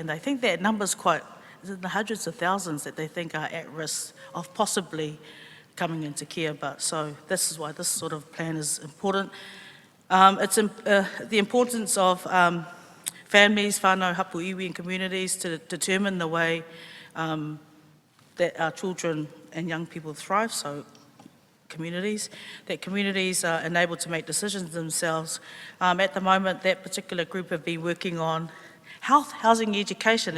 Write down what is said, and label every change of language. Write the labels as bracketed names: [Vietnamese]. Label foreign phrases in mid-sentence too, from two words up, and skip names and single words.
[English] And I think that number's is in the hundreds of thousands that they think are at risk of possibly coming into care. But so this is why this sort of plan is important. It's the importance of families, [Māori] whānau, hapu iwi [English] and communities to determine the way that our children and young people thrive, so communities are enabled to make decisions themselves. At the moment, that particular group have been working on health, housing, education.